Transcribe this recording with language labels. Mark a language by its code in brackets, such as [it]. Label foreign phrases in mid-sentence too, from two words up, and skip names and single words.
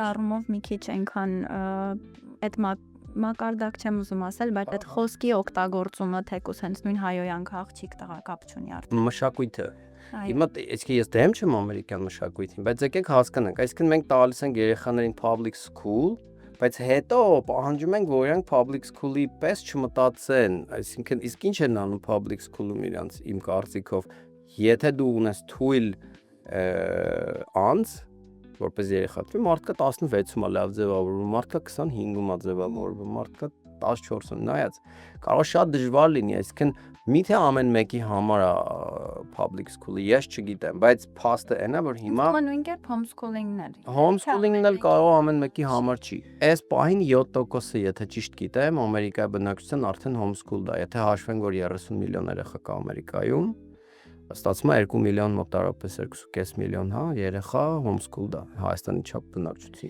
[hy] այդ առումով մի քիչ այնքան այդ մակարդակ չեմ ուզում ասել բայց այդ խոսքի օգտագործումը թեկուս հենց նույն հայոյանք աղջիկ տղա կապ չունի արդեն մշակույթը Հիմա այսինքն ես դեմ չեմ ամերիկյան մշակույթին, բայց եկեք հասկանանք, այսինքն մենք տալիս ենք երեխաներին [en] public school, [hy] բայց հետո պահանջում ենք, որ իրանք [en] public school-ի [hy] պես չմտածեն, այսինքն իսկ ինչ են անում [en] public school-ում [hy] իրանց իմ կարծիքով, եթե դու ունես թույլ անձ, որպես երեխա, մարդկա 16-ում է լավ ձևավորվում, մարդկա 25-ում է ձևավորվում, մարդկա 14-ում, նայած, կարող շատ դժվար լինի, այսինքն միթե ամեն մեկի համար է [en] public school-ը, [hy] ես չգիտեմ, բայց փաստը այն է, որ հիմա նույն կերպ homeschooling-ն էլ homeschooling-ն էլ կարող ամեն մեկի համար չի։ Այս պահին 7%-ը, եթե ճիշտ գիտեմ, Ամերիկայի բնակչության արդեն homeschooled է, եթե հաշվենք, որ 30 միլիոն երեխա կա Ամերիկայում, ստացվում է 2 միլիոն մոտարապես 2.5 միլիոն, հա, երեխա homeschooled է Հայաստանի չափ բնակչություն։